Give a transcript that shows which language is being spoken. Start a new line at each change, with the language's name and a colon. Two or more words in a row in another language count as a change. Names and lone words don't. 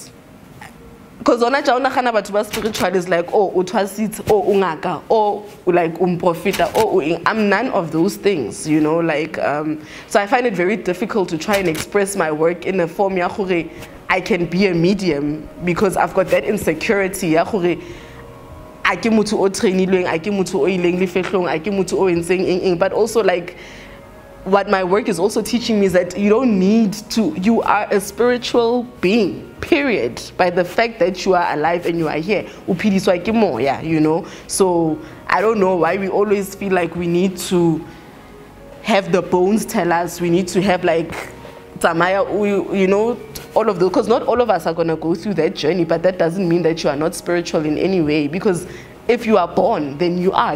English: Because on a spiritual is like, oh, utwasit, oh, ungaka, oh, like profita, oh, I'm none of those things, you know, like, so I find it very difficult to try and express my work in a form ya I can be a medium, because I've got that insecurity ya
Southern Sotho: I ke motho o trainilweng, I ke motho o ileng lefehlong, I ke motho o entseng,
English: but also like what my work is also teaching me is that you don't need to, you are a spiritual being, period, by the fact that you are alive and you are here.
Southern Sotho: Uphidiswa ke moya,
English: you know. So I don't know why we always feel like we need to have the bones tell us, we need to have like Tamaya, you know, all of those, because not all of us are going to go through that journey, but that doesn't mean that you are not spiritual in any way, because if you are born, then you are.